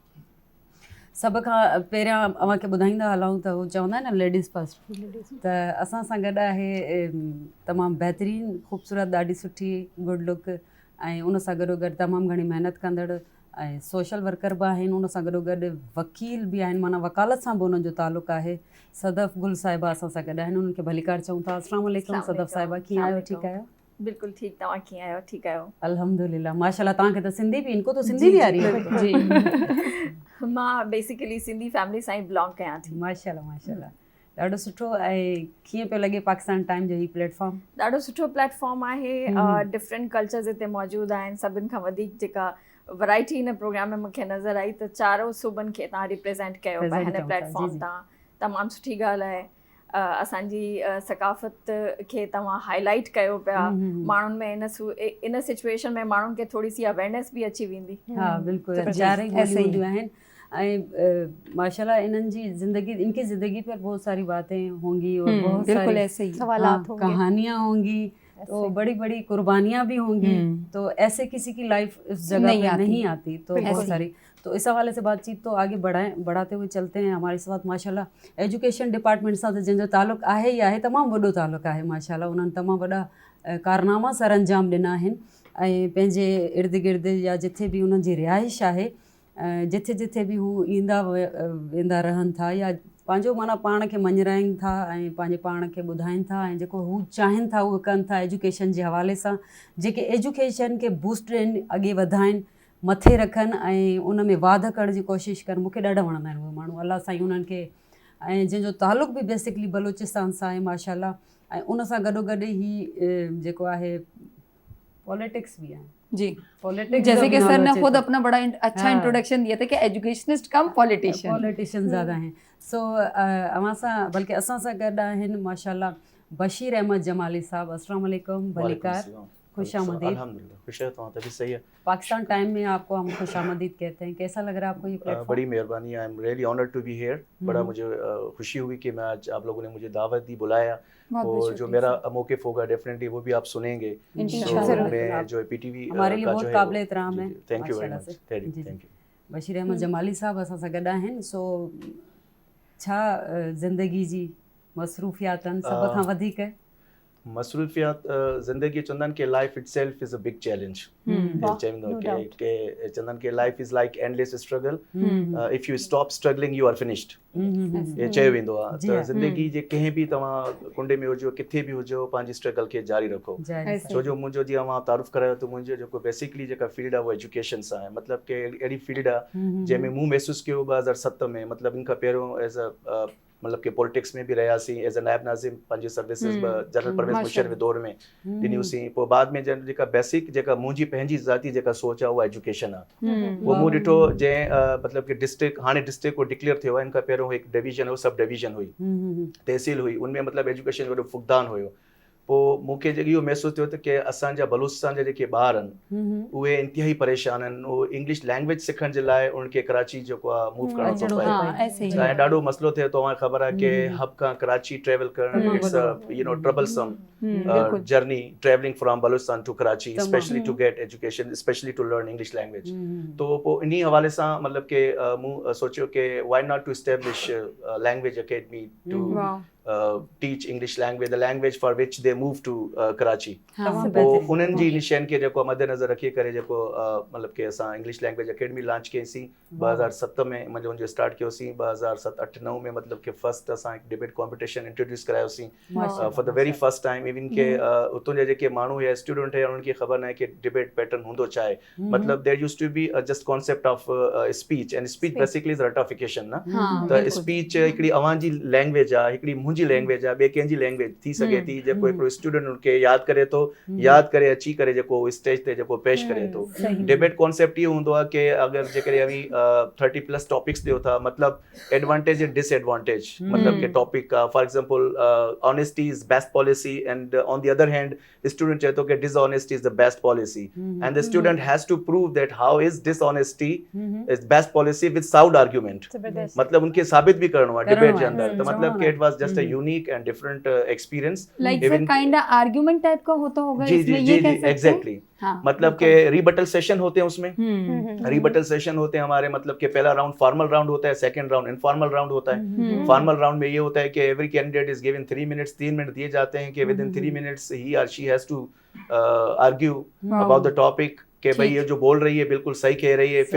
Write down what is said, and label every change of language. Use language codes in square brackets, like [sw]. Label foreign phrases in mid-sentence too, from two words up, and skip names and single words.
[sd] सभ खां पहिरियां अव्हांखे ॿुधाईंदा हलूं त हू चवंदा आहिनि न [en] ladies first [sd] त असां सां गॾु आहे तमामु बहितरीन ख़ूबसूरत ॾाढी सुठी [en] good look [sd] ऐं उन सां गॾोगॾु तमामु घणी महिनत कंदड़ ऐं [en] social worker [sd] बि आहिनि उन सां गॾोगॾु वकील बि आहिनि माना वकालत सां बि उन्हनि जो ताल्लुक़ु आहे। सदफ़ गुल साहिबा असां सां गॾु आहिनि उन्हनि खे भलीकार चऊं था। अस्सलाम वालेकुम सदफ़ साहिबा कीअं आहियो ठीकु आहियो? बिल्कुल ठीक तव्हां कीअं आहियो ठीकु आहियो? अल्हम्दुलिल्लाह माशाल्लाह तव्हांखे त सिंधी बि [ur] ان کو تو سندھی بھی آ رہی ہے جی [sd] मां बेसिकली सिंधी फैमिली सां ई बिलोंग कयां थी। माशाल्लाह माशाल्लाह ॾाढो सुठो ऐं कीअं पियो लॻे पाकिस्तान टाइम जो ही प्लेटफॉर्म? ॾाढो सुठो प्लेटफॉर्म आहे [en] different cultures [sd] हिते मौजूदु आहिनि सभिनि खां वधीक जेका वैरायटी हिन प्रोग्राम में मूंखे नज़र आई त चारों सूबनि खे तव्हां रिप्रेज़ेंट कयो पिया हिन प्लेटफॉर्म तां तमामु सुठी ॻाल्हि आहे। असांजी सकाफ़त खे तव्हां हाईलाइट कयो पिया माण्हुनि में इन सिचुएशन में माण्हुनि खे थोरी सी अवेयरनेस बि अची वेंदी. [ur] ہاں بالکل [sd] चार हूंदियूं आहिनि ऐं [ur] ماشاءاللہ ان کی زندگی پر بہت ساری باتیں ہوں گی اور بہت बिल्कुल सारी ایسے ہی سوالات ہوں گے, کہانیاں ہوں گی، تو بڑی بڑی قربانیاں بھی ہوں گی. تو ایسے کسی کی لائف اس جگہ پہ نہیں آتی. تو بہت ساری، تو اس حوالے سے بات چیت تو آگے بڑھاتے ہوئے چلتے ہیں. ہمارے ساتھ [sd] माशाल्लाह [en] education department [sd] सां जिनजो ताल्लुक़ आहे ई आहे, तमामु वॾो ताल्लुक़ आहे माशाल्लाह. उन्हनि तमामु वॾा कारनामा सर अंजाम ॾिना आहिनि ऐं पंहिंजे इर्द गिर्द या जिथे बि उन्हनि जी रिहाइश आहे, जिथे जिथे बि हू ईंदा वेंदा रहनि था या पंहिंजो माना पाण खे मञराइनि था ऐं पंहिंजे पाण खे ॿुधाइनि था ऐं जेको हू चाहिनि था उहो कनि था एजुकेशन जे हवाले सां. जेके एजुकेशन खे बूस्ट ॾियनि, अॻे वधाइनि, मथे रखनि ऐं उन में वाध करण जी कोशिशि कनि. मूंखे ॾाढा वणंदा आहिनि उहे माण्हू. अलाह साईं उन्हनि खे, ऐं जंहिंजो ताल्लुक़ बि बेसिकली बलूचिस्तान सां आहे माशाल्लाह. ऐं उन सां गॾोगॾु ही जेको आहे पॉलिटिक्स [ur] بھی ہے जी. पॉलिटिक्स جیسے کہ سر نے خود اپنا بڑا اچھا انٹروڈکشن دیا تھا کہ ایجوکیشنسٹ کم پولیٹیشن زیادہ ہیں. [sd] सो अवां सां बल्कि असां सां गॾु आहिनि माशाल्लाह बशीर अहमद जमाली साहब. अस्सलाम वालेकुम, भलीकार, खुश आमदीद. [ur] الحمدللہ خوش ہے تو تبھی صحیح ہے. پاکستان ٹائم میں آپ کو ہم خوش آمدید کہتے ہیں۔ کیسا لگ رہا ہے آپ کو یہ پلیٹ فارم? بڑی مہربانی, [en] I am really honoured to be here. [ur] بڑا مجھے خوشی ہوئی کہ میں آج آپ لوگوں نے مجھے دعوت دی، بلایا، اور جو میرا موقف ہوگا ڈیفینیٹلی وہ بھی آپ سنیں گے. इंशाअल्लाह. میں جو پی ٹی وی ہمارے لیے بہت قابل احترام ہے. [en] Thank you very much. Thank you. [sd] बशीर अहमद जमाली साहब असां सां गॾु आहिनि. सो छा ज़िंदगी जी मसरूफ़ियातनि सभ खां वधीक [ur] مصروفیات زندگی چندن کے [en] life itself is a big challenge. [sd] चवंदो के चंदन के [en] life is like endless struggle. If you stop struggling you are finished. [sd] ये चयो वेंदो आहे त ज़िंदगी जे कंहिं बि तव्हां कुंडे में हुजो, किथे बि हुजो, पंहिंजी स्ट्रगल खे जारी रखो. छो जो मुंहिंजो जीअं मां तारुफ़ करायो त मुंहिंजो जेको बेसिकली जेका फील्ड आहे उहा एजुकेशन सां आहे. मतिलबु कि अहिड़ी फील्ड आहे जंहिंमें मूं महसूसु कयो 2007 में, मतिलबु इन खां पहिरियों [en] as a [sd] मतलब कि पॉलिटिक्स में भी रहियासीं, [en] as a [sd] नायब नाज़िम पंहिंजी सर्विसिस जनरल परवेज़ मुशर्रफ दौर में ॾिनियूंसीं. पोइ बाद में जेका बेसिक जेका मुंहिंजी पंहिंजी ज़ाती जेका सोच आहे उहा एजुकेशन आहे. पोइ मूं ॾिठो जंहिं मतिलबु कि डिस्ट्रिक्ट, हाणे डिस्ट्रिक्ट को डिक्लेयर थियो आहे, इन खां पहिरियों हिकु डिवीजन हो, सब डिवीजन हुई, तहसील हुई, उनमें मतिलबु एजुकेशन वॾो फुक़दान हुयो. पोइ मूंखे इहो महसूसु थियो त कि असांजा बलूचिस्तान जा जेके ॿार आहिनि उहे इंतिहाई परेशान आहिनि. उहो [en] English language [sd] सिखण जे लाइ उनखे कराची जेको आहे मूव करणो थो पए. ऐं ॾाढो मसइलो थिए थो. तव्हांखे ख़बर आहे कि हब खां कराची ट्रेवल करणु [en] it's a troublesome journey, travelling from Balochistan to Karachi, especially to get education, especially to learn English language. [sd] तो पोइ इन हवाले सां मतिलबु कि मूं सोचियो कि [en] why not to establish language academy to teach English language, the language for which they moved to Karachi. [sd] पोइ उन्हनि जी निशान खे जेको मद्देनज़र रखी करे जेको मतिलबु कि असां [en] English language academy [sd] लॉन्च कईसीं 2007 में. मुंहिंजो स्टार्ट कयोसीं 2007-8-9 में. मतिलबु कि फर्स्ट असां हिकु [en] debate competition [sd] इंट्रोड्यूस करायोसीं [en] for the very first time. [sd] इवन के उतां जा जेके माण्हू या स्टूडेंट हुया उन्हनि खे ख़बर न आहे कि [en] debate pattern [sd] हूंदो छा आहे. [en] मतिलबु there used to be just concept of speech, and speech basically is ratification न. [sd] त स्पीच हिकिड़ी अवां जी लैंग्वेज आहे, हिकिड़ी मुंहिंजी लैंग्वेज आहे, ॿिए कंहिंजी लैंग्वेज थी सघे थी. जेको हिकिड़ो स्टूडेंट उनखे यादि करे थो, यादि करे अची करे जेको स्टेज ते जेको पेश करे थो. [en] debate concept [sd] इहो हूंदो आहे कि अगरि जेकॾहिं [en] 30+ topics [sd] ॾियो था, मतिलबु [en] advantage and disadvantage, [sd] मतिलबु कि [en] topic for example honesty is best policy, and on the other hand student [sd] चए थो कि [en] dishonesty is the best policy, and the student has to prove that how is dishonesty is best policy with sound argument. [sd] मतिलबु उनखे साबित भी करणो आहे डिबेट जे अंदर. त मतिलबु कि [en] it was just a unique and different experience. like sir kind of argument type [ur] کا ہوتا ہوگا اس میں، یہ کہہ سکتے ہیں. एग्जैक्टली. مطلب کہ [en] rebuttal session [ur] ہوتے ہیں اس میں. [en] rebuttal session [ur] ہوتے ہیں ہمارے، مطلب کہ پہلا [en] round formal round [ur] ہوتا ہے, [en] second round informal round [ur] ہوتا ہے. [en] formal round [ur] میں یہ ہوتا ہے کہ [en] every candidate is given 3 minutes, [ur] 3 منٹ دیے جاتے ہیں کہ [en] within 3 minutes he or she has to argue about the topic [ur] کہ بھائی یہ جو بول رہی ہے بالکل صحیح کہہ رہی ہے.